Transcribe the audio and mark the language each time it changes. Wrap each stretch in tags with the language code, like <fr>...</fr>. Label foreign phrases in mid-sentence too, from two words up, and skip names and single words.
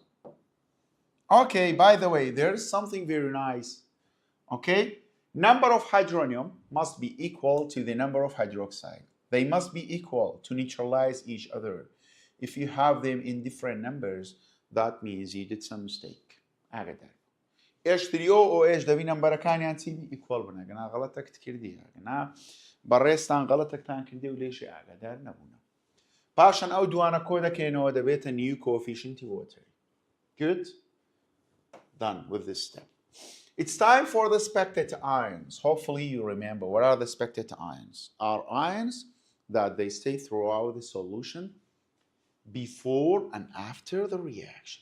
<en>Okay, by the way, there is something very nice. Okay, number of hydronium must be equal to the number of hydroxide. They must be equal to neutralize each other. If you have them in different numbers, that means you did some mistake.</en> <ckb>ئاگادار. H3O دەبی نمبرەکانیان چی equal بن. ئەگەنا غەڵەتێک کردی، ئەگەنا بەڕێستان غەڵەتێکتان کردی و لێشی ئاگادار نەبوونە. پاشان ئەو دوانە کۆ دەکەینەوە دەبێتە</ckb> <en>new coefficient water. Good? Done with this step. It's time for the spectator ions. Hopefully you remember what are the spectator ions. Are ions that they stay throughout the solution before and after the reaction.</en>